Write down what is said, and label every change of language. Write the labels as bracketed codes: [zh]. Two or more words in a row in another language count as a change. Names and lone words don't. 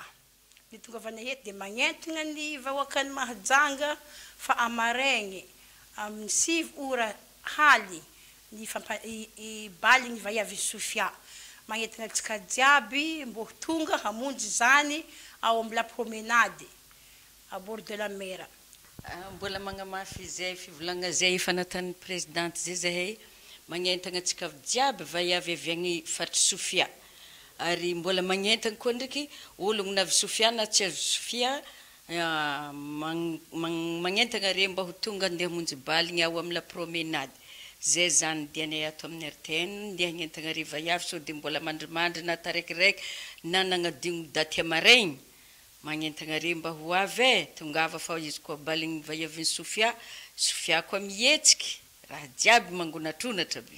[mg] Ny tonga avana eto dia magnentana ny vahoakany Mahajanga fa amaregny amin'ny 7 ora haly ny baly ny vaiavy Sofia. Magnentana antsika jiaby mbo tonga hamonjy zany ao amin'ny [fr] la promenade à bord de la mer. [mg] Mbola magnamafy izay fivolagna zay fanatan'ny présidente zay magnentana antsika jiaby vaiavy avy agny faritra Sofia ary mbola magnentana koa ndraiky ologno navy Sofia na tsy avy Sofia magnentagna re mba ho tonga andeha monjy baligny ao amin'ny [fr] la promenade [mg] zay zany dianay ato amin'ny RTN ndeha hagnentagna re vaiavy sao dia mbola mandrimandry na taraikiraiky na nagnadigno daty amaraigny magnentagna re mba ho avy tongava fa izy koa baligny vaiaviny Sofia koa mihetsiky raha jiaby mangonatronatra be